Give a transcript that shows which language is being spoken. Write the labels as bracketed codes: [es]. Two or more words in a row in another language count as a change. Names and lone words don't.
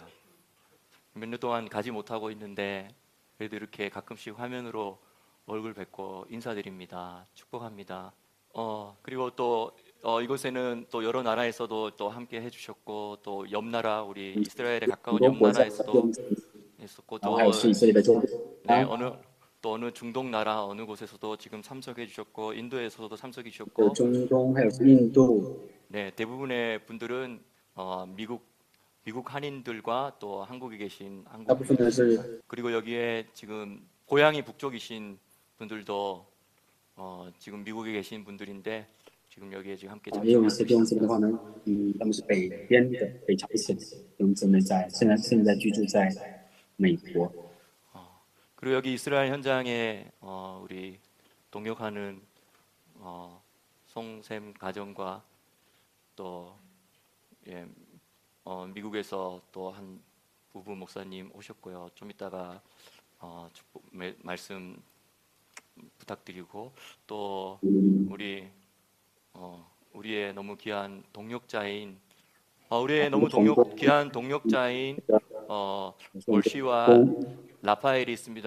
[ko] 몇 년 동안 가지 못하고 있는데 그래도 이렇게 가끔씩 화면으로 얼굴 뵙고 인사드립니다. 축복합니다. 그리고 또 이곳에는 또 여러 나라에서도 또 함께 해주셨고 또 옆 나라 우리 이스라엘에 가까운 옆 나라에서도 했었고 또 [zh] 还有是以色列的周边。 [ko] 네, 어느 중동 나라 어느 곳에서도 지금 참석해 주셨고 인도에서도 참석해 주셨고 [zh] 中东还有是印度， [ko] 네, 대부분의 분들은 미국 미국 한인들과 또 한국에 계신 [zh] 大部分呢 [ko] 한국 [zh] 是 [ko] 그리고 여기에 지금 고향이 북쪽이신 분들도 지금 미국에 계신 분들인데 지금 여기에 지금 함께 [zh] 也有一 [ko] 참석하고 [zh] 些弟兄姊妹 [ko] 있습니다. [zh] 的话呢，他们是北边的北朝鲜的弟兄姊妹现在居住在美国。 [ko] 그리고 여기 이스라엘 현장에 우리 동역하는 송샘 가정과 또 예, 미국에서 또 한 부부 목사님 오셨고요. 좀 이따가 말씀 부탁드리고 또 우리의 너무 귀한 동역자인 우리의 너무 귀한 동역자인 올시와 라파엘이 있습니다.